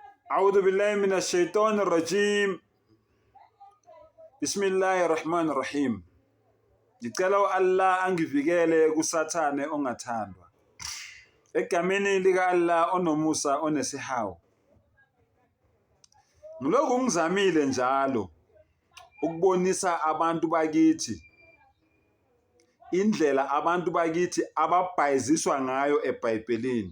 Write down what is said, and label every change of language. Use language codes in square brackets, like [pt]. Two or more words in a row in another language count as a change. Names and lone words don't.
[ar] أعوذ بالله من الشيطان الرجيم. بسم الله الرحمن الرحيم. [zu] Ngicela Allah angivikele kusathane ongathandwa. Egameni lika Allah onomusa onesihawu. Ngilokhu ngizamile njalo ukubonisa abantu bakithi indlela abantu bakithi ababhayiziswa ngayo eBhayibhelini.